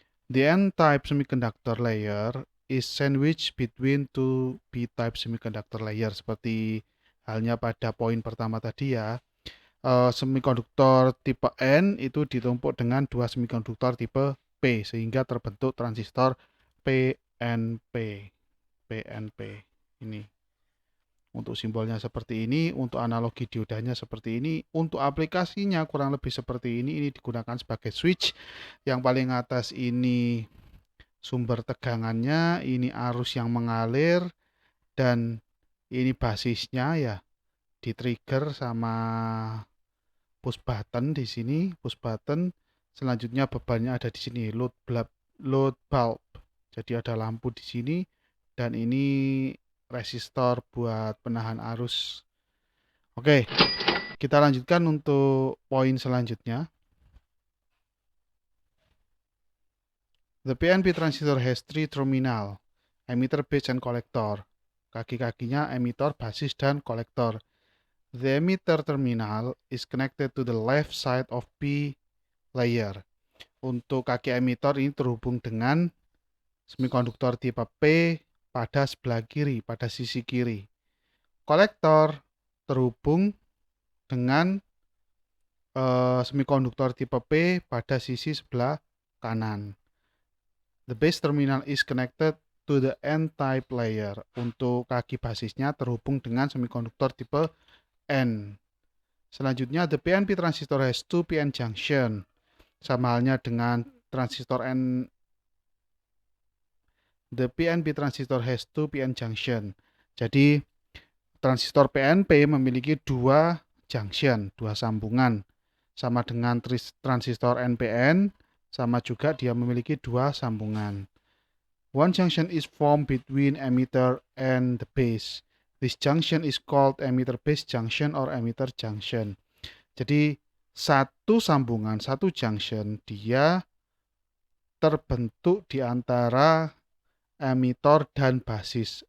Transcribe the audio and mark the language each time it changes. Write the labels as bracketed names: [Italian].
[English] The N-type semiconductor layer is sandwiched between two P-type semiconductor layer. [Indonesian] Seperti halnya pada poin pertama tadi ya. Semikonduktor tipe N itu ditumpuk dengan dua semikonduktor tipe P sehingga terbentuk transistor PNP. Ini. Untuk simbolnya seperti ini, untuk analogi diodanya seperti ini, untuk aplikasinya kurang lebih seperti ini. Ini digunakan sebagai switch. Yang paling atas ini sumber tegangannya, ini arus yang mengalir dan ini basisnya ya di trigger sama push button di sini, push button. Selanjutnya bebannya ada di sini, load bulb. Jadi ada lampu di sini dan ini resistor buat penahan arus. Oke, kita lanjutkan untuk poin selanjutnya. [English] The PNP transistor has three terminal, emitter, base, and collector. [Indonesian] Kaki-kakinya emitor, basis, dan kolektor. [English] The emitter terminal is connected to the left side of P layer. [Indonesian] Untuk kaki emitor ini terhubung dengan semikonduktor tipe P pada sebelah kiri, pada sisi kiri. Kolektor terhubung dengan semikonduktor tipe P pada sisi sebelah kanan. [English] The base terminal is connected to the N-type layer. [Indonesian] Untuk kaki basisnya terhubung dengan semikonduktor tipe N. Selanjutnya, [English] the PNP transistor has two PN junction. [Indonesian] Sama halnya dengan transistor N. [English] The PNP transistor has two PN junction. [Indonesian] Jadi, transistor PNP memiliki dua junction, dua sambungan. Sama dengan transistor NPN, sama juga dia memiliki dua sambungan. [English] One junction is formed between emitter and the base. This junction is called emitter base junction or emitter junction. [Indonesian] Jadi satu sambungan, satu junction, dia terbentuk di antara emitor dan basis.